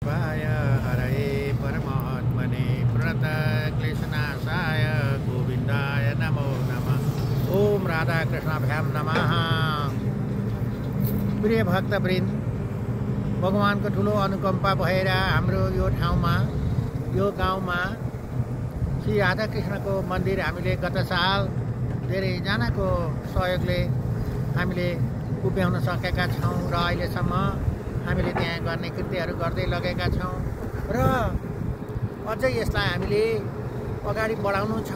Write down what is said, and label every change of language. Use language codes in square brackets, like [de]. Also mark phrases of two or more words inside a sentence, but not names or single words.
[sa] शिवाय हरये परमात्मने प्रणतक्लेशनाशाय गोविन्दाय नमो नमः। ओम राधाकृष्णाभ्यां नमः। [ne] प्रिय भक्तवृन्द, भगवानको ठुलो अनुकम्पा भएर हाम्रो यो ठाउँमा यो गाउँमा श्री राधाकृष्णको मन्दिर हामीले गत साल धेरैजनाको सहयोगले हामीले उभ्याउन सकेका छौँ र अहिलेसम्म हामीले त्यहाँ गर्ने कृत्यहरू गर्दै लगेका छौँ र अझै यसलाई हामीले अगाडि बढाउनु छ।